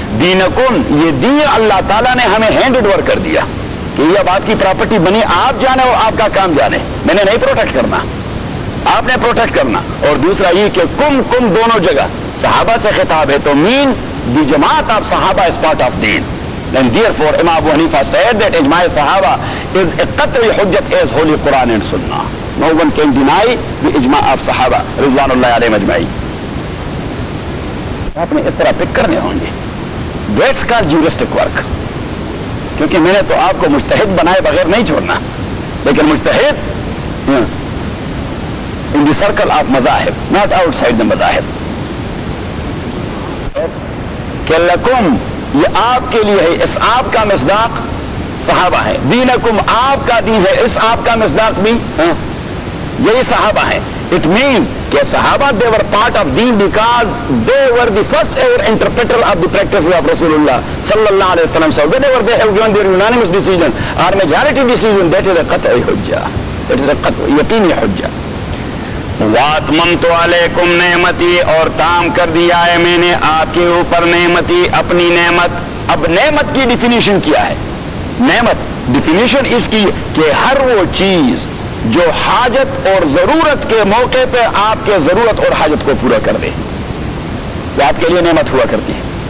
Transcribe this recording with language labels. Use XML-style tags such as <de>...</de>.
<ur>دینکم، یہ دین اللہ تعالیٰ نے ہمیں ہینڈ اوور کر دیا کہ یہ اب آپ کی پراپرٹی بنی، آپ جانے اور آپ کا کام جانے. میں نے نہیں پروٹیکٹ کرنا، آپ نے پروٹیکٹ کرنا. اور دوسرا یہ کہ کم دونوں جگہ صحابہ سے خطاب ہے، تو مین دی جماعت آف صحابہ</ur> <en>is part of deen. And therefore Imam Abu Hanifa said that ijma' sahaba is a qat'i hujjat as holy Quran and Sunnah. No one can deny the ijma' of sahaba ridwanullahi alayhim ajma'in.</en> <ur>آپ نے اس طرح پک کرنے ہوں گے.</ur> <en>That's called juristic work.</en> <ur>کیونکہ میں نے تو آپ کو مجتہد بنائے بغیر نہیں چھوڑنا، لیکن مجتہد</ur> <en>in the circle of</en> <ur>مذاہب،</ur> <en>not outside the</en> <ur>مذاہب. کہ لکم، یہ آپ کے لیے ہے، اس آپ کا مصداق صحابہ ہے. دینکم، آپ کا دین ہے، اس آپ کا مصداق بھی یہی صحابہ ہیں.</ur> <en>It means</en> <ur>کہ صحابہ</ur> <en>they were part of deen because they were the first ever interpreter of the practices of Rasulullah sallallahu alaihi wasallam. So whenever they have given their unanimous decision or majority decision, that is a qat'i hujjah. That is a qat'i yaqini hujjah.</en> <ar>وَأَتْمَمْتُ عَلَيْكُمْ نِعْمَتِي،</ar> <ur>اور تام کر دیا ہے میں نے آپ کے اوپر نعمتی، اپنی نعمت. اب نعمت کی ڈیفینیشن کیا ہے؟ نعمت ڈیفینیشن اس کی کہ ہر وہ چیز جو حاجت اور ضرورت کے موقع پہ آپ کے ضرورت اور حاجت کو پورا کر دے، وہ آپ کے لیے نعمت ہوا کرتی ہے.</ur>